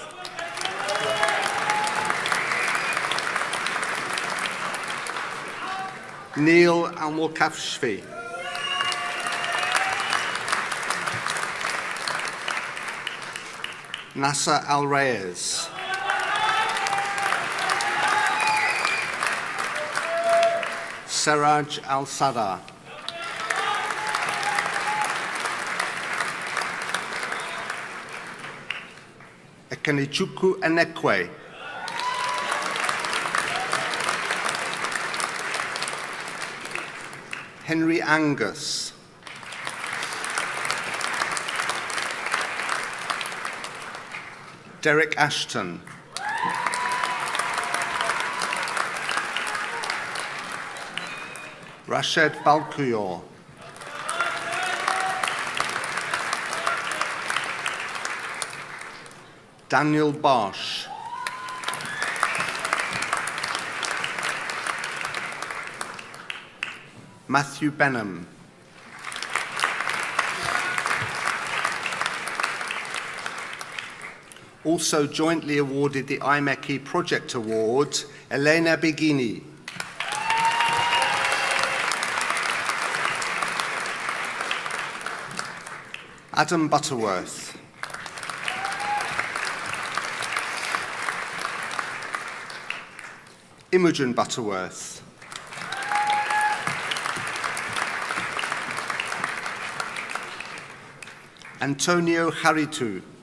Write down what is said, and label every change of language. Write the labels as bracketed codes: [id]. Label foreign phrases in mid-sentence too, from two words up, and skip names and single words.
[en] Neil Al-Mulkafshfi. Nasser Al-Reyes. Seraj Al-Sada. Ekenichuku Enekwe. Henry Angus. Derek Ashton. Rashid Balkuyor. Daniel Bosch. Matthew Benham. Also jointly awarded the IMECI Project Award, Elena Begini. Adam Butterworth. Imogen Butterworth. Antonio Haritu.